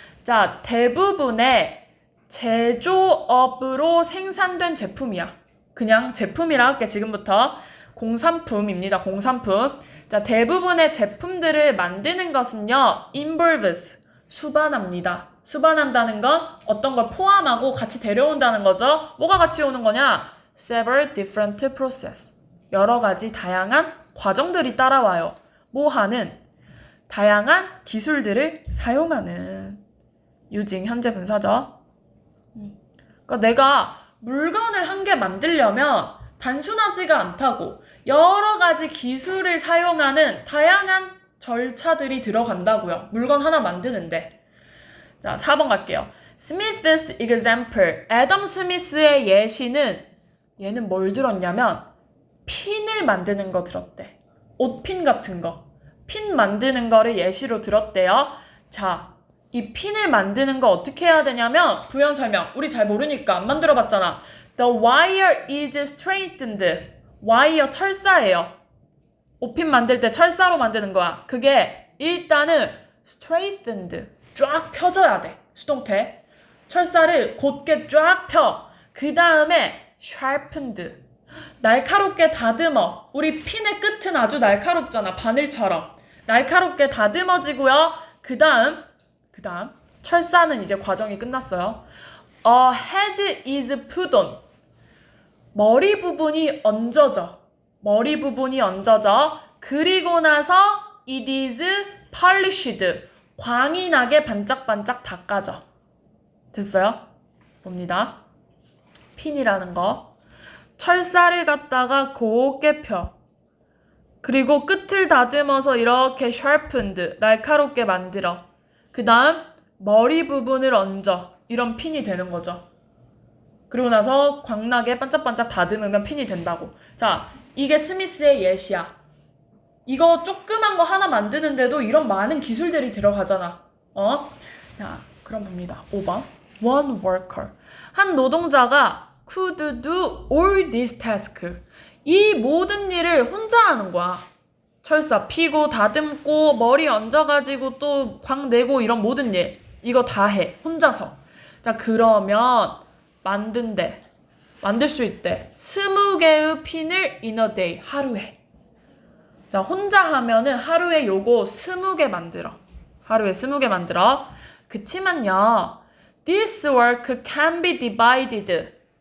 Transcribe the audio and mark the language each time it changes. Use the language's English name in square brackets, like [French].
[Korean] 자, 대부분의 제조업으로 생산된 제품이야. 그냥 제품이라 할게, 지금부터. 공산품입니다. 공산품. 자, 대부분의 제품들을 만드는 것은요, involves, 수반합니다. 수반한다는 건 어떤 걸 포함하고 같이 데려온다는 거죠. 뭐가 같이 오는 거냐? [English] Several different process. [Korean] 여러 가지 다양한 과정들이 따라와요. 뭐 하는? 다양한 기술들을 사용하는. using 현재 분사죠. 그러니까 내가 물건을 한 개 만들려면 단순하지가 않다고. 여러 가지 기술을 사용하는 다양한 절차들이 들어간다고요. 물건 하나 만드는데. 자, 4번 갈게요. [English] Smith's example. [Korean] 애덤 스미스의 예시는 얘는 뭘 들었냐면 핀을 만드는 거 들었대. 옷핀 같은 거. 핀 만드는 거를 예시로 들었대요. 자, 이 핀을 만드는 거 어떻게 해야 되냐면 부연 설명. 우리 잘 모르니까 안 만들어 봤잖아. [English] The wire is straightened. [Korean] 와이어 철사예요. 옷핀 만들 때 철사로 만드는 거야. 그게 일단은 straightened. 쫙 펴져야 돼. 수동태. 철사를 곧게 쫙 펴. 그 다음에 sharpened. 날카롭게 다듬어. 우리 핀의 끝은 아주 날카롭잖아. 바늘처럼. 날카롭게 다듬어지고요. 그 다음 철사는 이제 과정이 끝났어요. [English] A head is put on. [Korean] 머리 부분이 얹어져. 머리 부분이 얹어져. 그리고 나서 [English] it is polished. [Korean] 광이 나게 반짝반짝 닦아져. 됐어요? 봅니다. 핀이라는 거. 철사를 갖다가 곱게 펴. 그리고 끝을 다듬어서 이렇게 sharpened. 날카롭게 만들어. 그 다음 머리 부분을 얹어. 이런 핀이 되는 거죠. 그리고 나서 광나게 반짝반짝 다듬으면 핀이 된다고. 자, 이게 스미스의 예시야. 이거 조그만 거 하나 만드는데도 이런 많은 기술들이 들어가잖아. 자, 그럼 봅니다. 5번. [English] One worker. [Korean] 한 노동자가 [English] could do all this task. [Korean] 이 모든 일을 혼자 하는 거야. 철사 피고 다듬고 머리 얹어가지고 또 광 내고 이런 모든 일. 이거 다 해. 혼자서. 자, 그러면 만들 수 있대. 20개의 핀을 [English] in a day. [Korean] 하루에. 자, 혼자 하면은 하루에 요거 20개 만들어. 하루에 20개 만들어. 그치만요. [English] This work can be divided.